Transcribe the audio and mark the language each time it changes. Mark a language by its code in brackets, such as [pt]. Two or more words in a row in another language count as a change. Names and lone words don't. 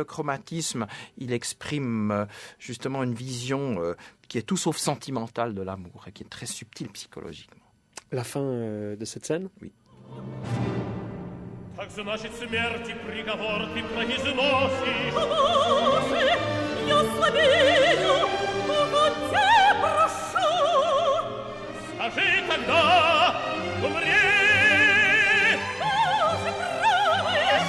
[fr] chromatisme, il exprime justement une vision qui est tout sauf sentimentale de l'amour et qui est très subtile psychologiquement. La fin de cette scène? Oui. [ru] Так значит, смерти приговор ты произносишь. Боже, я слабею, погоди, прошу. Скажи тогда, умри. Боже, правый.